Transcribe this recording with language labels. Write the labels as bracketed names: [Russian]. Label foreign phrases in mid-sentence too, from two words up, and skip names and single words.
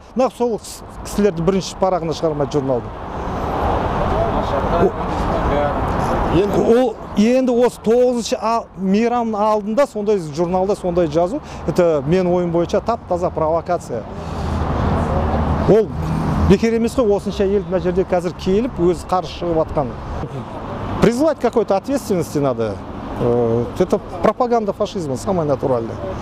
[Kazakh] Нақ сол кісілерді бірінші парағына шығармайды журналды. Енді осы 9-шы мейрамның алдында сондай журналда сондай жазу, это мен ойым бойынша тап-таза провокация. Ол бекер емес қой, осынша ел мына жерде қазір келіп өз қарсы шығып атқан. [Russian] Призвать какой-то ответственности надо. Это пропаганда фашизма, самая натуральная.